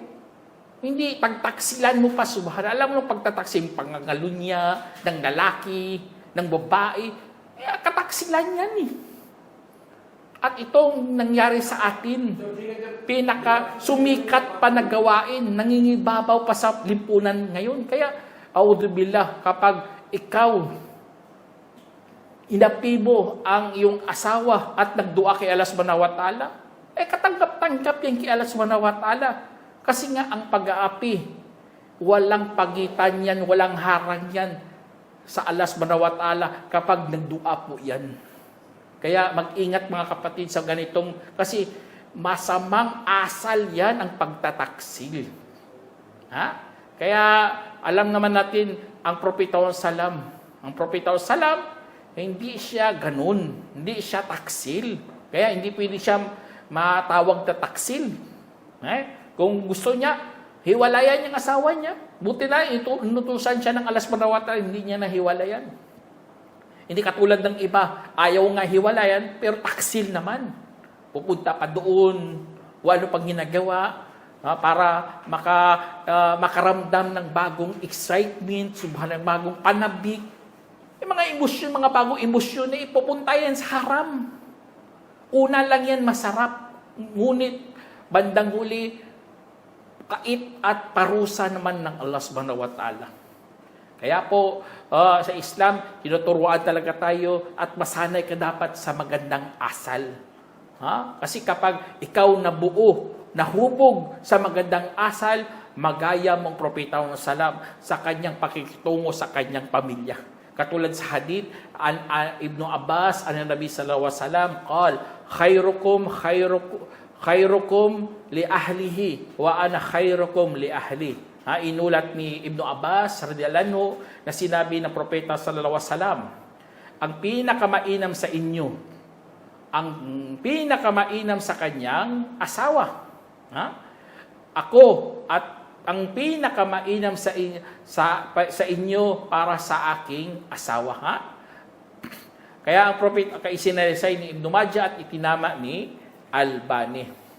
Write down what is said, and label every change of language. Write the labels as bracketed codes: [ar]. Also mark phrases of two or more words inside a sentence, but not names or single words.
[tl] Hindi pagtaksilan mo pa, subhanallah. Alam mo, pagtataksin, pangangalunya, ng lalaki, ng babae, kataksilan yan At itong nangyari sa atin, sumikat pa na gawain, nangingibabaw pa sa lipunan ngayon. Kaya, [ar] أعوذ بالله, [tl] kapag ikaw inapi mo ang iyong asawa at nagdua kay [ar] الله سبحانه وتعالى, [tl] katanggap-tanggap yan kay [ar] الله سبحانه وتعالى. [tl] Kasi nga ang pag-aapi, walang pagitan yan, walang harang yan sa [ar] الله سبحانه وتعالى [tl] kapag nagdua po yan. Kaya mag-ingat mga kapatid sa ganitong, kasi masamang asal yan ang pagtataksil. Kaya alam naman natin ang Propeta Salam. Ang Propeta Salam, hindi siya ganun. Hindi siya taksil. Kaya hindi pwede siya matawag na taksil. Kung gusto niya, hiwalayan yung asawa niya. Buti na, inutusan siya ng [ar] الله سبحانه وتعالى, [tl] hindi niya nahiwalayan. Hindi katulad ng iba, ayaw nga hiwalayan, pero taksil naman. Pupunta pa doon, wala pang ginagawa, para makaramdam ng bagong excitement, ng bagong panabik. Yung mga emosyon, mga bagong emosyon na ipupunta yan sa haram. Una lang yan masarap, ngunit bandang huli, kait at parusa naman ng [ar] الله سبحانه وتعالى. [tl] Kaya po, sa Islam, tinuturuan talaga tayo at masanay ka dapat sa magandang asal. Kasi kapag ikaw nabuo, nahubog sa magandang asal, magaya mong Propeta Salam sa kanyang pakikitungo sa kanyang pamilya. Katulad sa [ar] hadith, Ibn Abbas, Nabi صلى الله عليه وسلم خيركم لأهله وأنا خيركم لأهلي. [tl] Inulat ni Ibn Abbas [ar] رضي الله عنه [tl] na sinabi ng Propeta [ar] صلى الله عليه وسلم, [tl] ang pinakamainam sa inyo, ang pinakamainam sa kanyang asawa. Ako at ang pinakamainam sa inyo para sa aking asawa. Kaya ang prophet ay isinalaysay ni Ibn Majah at itinama ni Albani.